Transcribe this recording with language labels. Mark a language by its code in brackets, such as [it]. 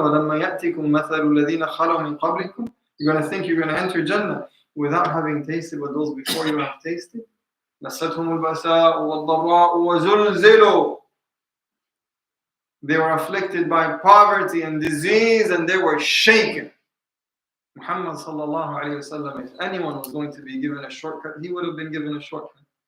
[ar] ولما يأتكم مثل الذين خلوا من قبلكم. [en] You're going to think you're going to enter Jannah without having tasted what those before you have tasted. [ar] مستهم البأساء والضراء وزلزلوا. [en] They were afflicted by poverty and disease and they were shaken. Muhammad sallallahu alayhi wasallam, if anyone was going to be given a shortcut, he would have been given a shortcut.